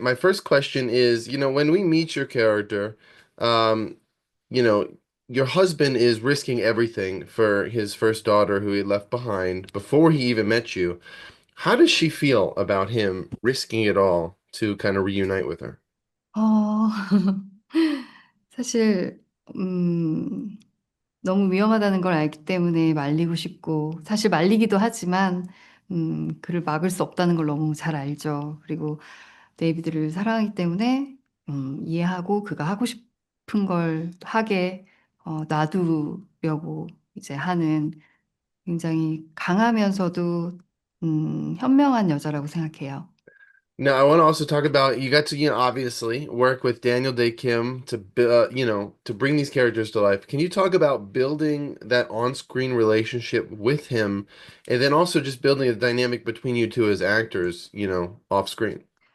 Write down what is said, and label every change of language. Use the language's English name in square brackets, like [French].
[English] My first question is, when we meet your character, um, you know, your husband is risking everything for his first daughter who he left behind before he even met you. How does she feel about him risking it all to kind of reunite with her? [Korean] 어, 사실, 음, 너무 위험하다는 걸 알기 때문에 말리고 싶고, 사실 말리기도 하지만, 그를 막을 수 없다는 걸 너무 잘 알죠. 그리고 데이비드를 사랑하기 때문에, 이해하고 그가 하고 싶은 걸 하게, 놔두려고 이제 하는 굉장히 강하면서도, 현명한 여자라고 생각해요. [English] Now, I want to also talk about you got to, obviously work with Daniel Day Kim to bring these characters to life. Can you talk about building that on-screen relationship with him, and then also just building a dynamic between you two as actors, off screen?